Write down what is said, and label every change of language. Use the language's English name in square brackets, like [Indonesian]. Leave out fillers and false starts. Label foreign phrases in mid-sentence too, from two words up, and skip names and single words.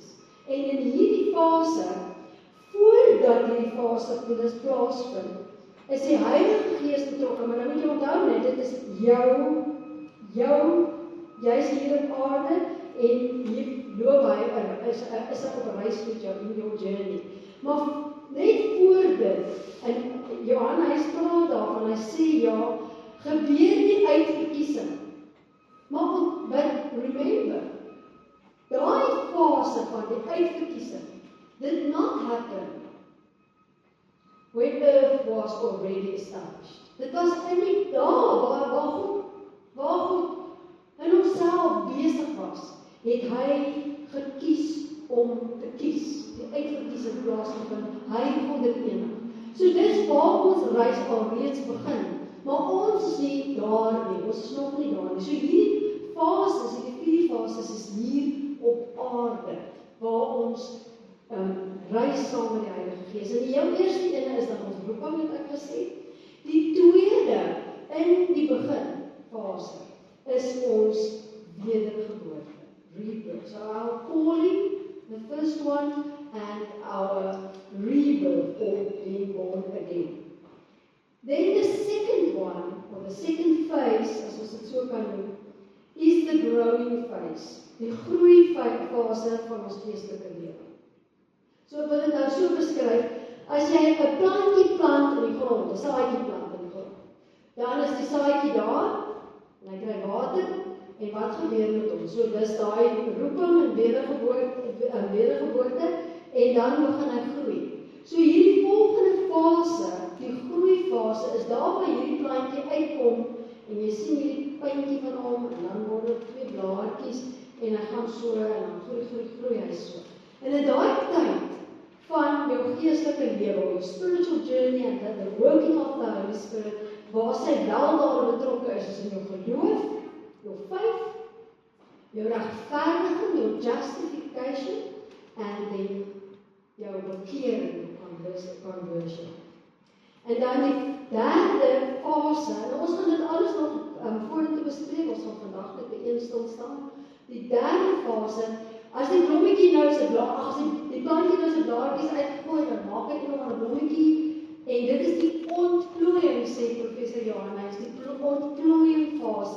[Afrikaans] En in hierdie fase, voordat hierdie fase plaasvind, is die Heilige Gees betrokke, maar nou moet jy onthou net, dit is jy is hier op aarde, en hier loop hy, is op reis met jou [English] in your journey. [Afrikaans] Maar net voor dit, en Johan, hy praat daarvan, hy sê ja, gebeur die uitverkiesing. [English] But remember, [Afrikaans] daai fase van die uitverkiesing [English] did not happen when earth was already established. [Afrikaans] Dit was eintlik daar waar God in homself besig was, het hy gekies om te kies, die uitverkiesing plaasgevind, hy kon dit enig. So dis waar ons reis alreeds begin, maar ons is nie daar nie, ons is nog nie daar nie. So hierdie fases, hierdie 4 fases is hier op aarde, waar ons reis saam met die Heilige Gees. En die heel eerste ene is dan ons roeping, het ek gesê. Die tweede, in die begin fase, is ons wedergeboorte, [English] rebirth. So our calling, the first one, and our rebirth, or being born again. Then the second one, or the second phase, [Afrikaans] as ons dit so kan noem, [English] is the growing phase, [Afrikaans] die groeifase van ons geestelike lewe. So ek wil dit nou so beskryf, as jy 'n plantjie plant in die grond, 'n saadjie plant in die grond, dan is die saadjie daar, en hy kry water, en wat gebeur met hom? So dis daai roeping en wedergeboorte, en dan begin hy groei. So hierdie volgende fase, die groeifase, is daar waar hierdie plantjie uitkom, en jy sien hierdie puntjie van hom, en dan word dit 2 blaartjies, en hy gaan so, en dan groei hy so. En in daai tyd van jou geestelike lewe, jou [English] spiritual journey, and the working of the Holy Spirit, [Afrikaans] waar sy wel daar betrokke is in jou geloof, jou faith, jou regverdiging, jou justification, [English] and then [Afrikaans] jou bekering, conversion. En dan die derde fase, en ons gaan dit alles nog vorentoe bespreek, ons gaan vandag net by een stilstaan. Die derde fase, as die blommetjie nou sy as die plantjie nou sy blaartjies uitgegooi, dan maak hy nog 'n blommetjie, en dit is die ontplooiing, sê Professor Johan Heinz, die ontplooiing fase.